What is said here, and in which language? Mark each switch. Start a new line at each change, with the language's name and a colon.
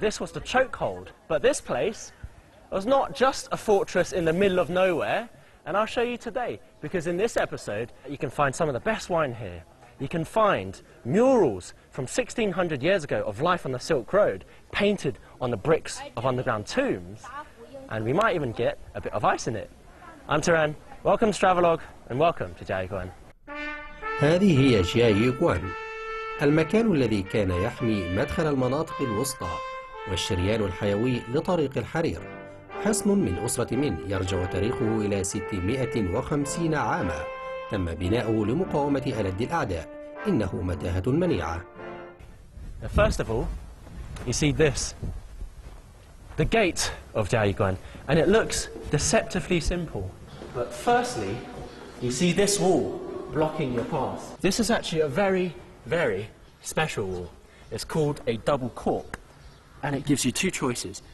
English: This was the chokehold. But this place was not just a fortress in the middle of nowhere, and I'll show you today, because in this episode, you can find some of the best wine here. You can find murals from 1600 years ago of life on the Silk Road painted on the bricks of underground tombs, and we might even get a bit of ice in it. I'm Taran, welcome to Travelog and welcome to Guan.
Arabic: هذه هي قوان، المكان الذي كان يحمي مدخل المناطق الوسطى والشريان الحيوي لطريق الحرير. حصن من أسرة من يرجع تاريخه إلى 650 عاما. تم بناؤه لمقاومة ألد الأعداء. إنه متاهة منيعة.
English: First of all, you see this, the gate of Guan, and it looks deceptively simple. But firstly, you see this wall blocking your path. This is actually a very, very special wall. It's called a double cork, and it gives you two choices.